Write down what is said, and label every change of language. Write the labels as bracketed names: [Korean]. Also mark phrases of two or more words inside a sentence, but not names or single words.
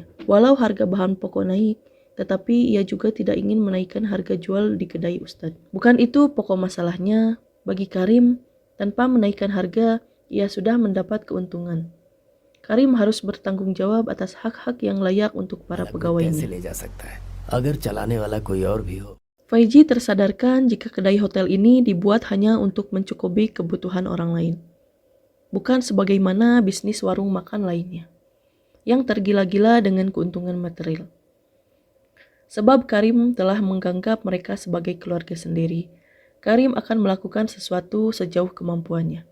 [Indonesian] Walau harga bahan pokok naik, tetapi ia juga tidak ingin menaikkan harga jual di kedai Ustadz. Bukan itu pokok masalahnya, bagi Karim, tanpa menaikkan harga, ia sudah mendapat keuntungan. Karim harus bertanggung jawab atas hak-hak yang layak untuk para pegawainya. [Hindi] ले जा सकता है अगर चलाने वाला कोई और भी हो. [Indonesian] Faizi tersadarkan jika kedai hotel ini dibuat hanya untuk mencukupi kebutuhan orang lain, bukan sebagaimana bisnis warung makan lainnya, yang tergila-gila dengan keuntungan material. Sebab Karim telah menganggap mereka sebagai keluarga sendiri, Karim akan melakukan sesuatu sejauh kemampuannya.